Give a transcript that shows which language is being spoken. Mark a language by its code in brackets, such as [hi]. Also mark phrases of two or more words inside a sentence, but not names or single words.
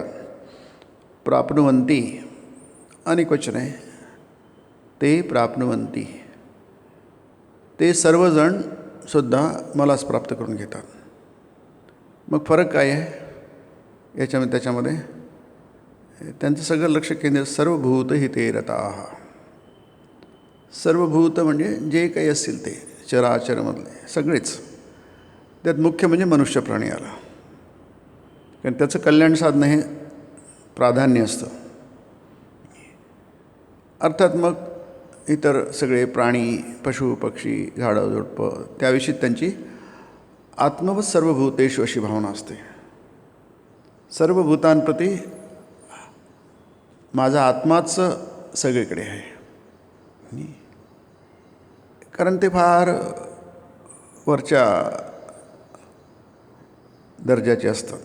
[mr] प्राप्नुवन्ति अनेक वचन आहे. ते प्राप्नुवन्ति, ते सर्वजण सुद्धा मलाच प्राप्त करून घेतात. मग फरक काय आहे त्याच्यामध्ये? त्यांचं सगळं लक्ष केंद्रित [sa] सर्वभूत हिते रताः. [mr] सर्वभूत म्हणजे जे काही असतील ते चराचरमधले सगळेच. त्यात मुख्य म्हणजे मनुष्य प्राणी आला, कारण त्याचं कल्याण साधणं हे प्राधान्य असतं. अर्थात मग इतर सगळे प्राणी, पशु पक्षी, झाडं झुडपं त्याविषयी त्यांची [sa] आत्मवत सर्वभूतेषु [mr] अशी भावना असते. सर्व भूतांप्रती माझा आत्माच सगळीकडे आहे, कारण ते फार वरच्या दर्जाचे असतात.